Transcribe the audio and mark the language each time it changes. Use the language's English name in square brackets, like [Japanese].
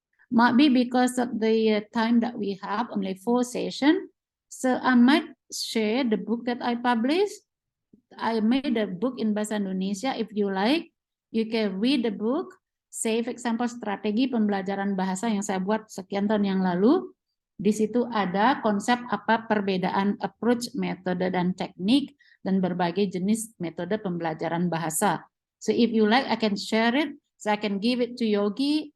[English] Might be because of the time that we have, only 4 sessions. So I might share the book that I published. I made a book in Bahasa Indonesia. If you like, you can read the book. Say, for example, [Indonesian] strategi pembelajaran bahasa yang saya buat sekian tahun yang lalu. Di situ ada konsep apa perbedaan approach, metode, dan teknik, dan berbagai jenis metode pembelajaran bahasa. [English] So if you like, I can share it. So I can give it to Yogi.